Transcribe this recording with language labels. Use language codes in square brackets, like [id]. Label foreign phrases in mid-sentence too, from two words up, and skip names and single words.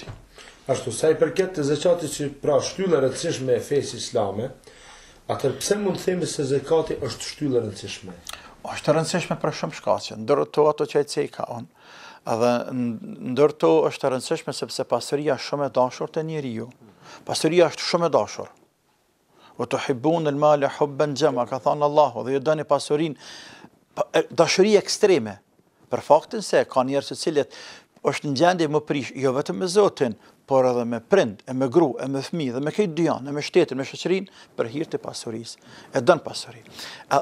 [sq] Ashtu sa i përket të zakatit, që pra shtylla e rëndësishme e fesë islame, atëherë pse mund të themi se zakati është shtyllë e rëndësishme? Është e rëndësishme për shumë shkaqe, ndërto ato që ai ceka on. Edhe ndërto është e rëndësishme sepse pasuria është shumë e dashur te njeriu. Pasuria është shumë e dashur. [ar] وتحبون المال حبا جما, [sq] ka thënë Allahu, dhe ju doni pasurinë, dashuri ekstreme, për faktin se ka njerëz të cilët është në gjendje më prish, jo vetëm me Zotin, por edhe me prind, e me gru, e me fëmijë, dhe me këtë dyan, e me shtetin, me shoqërinë, për hir të pasurisë. E don pasurinë.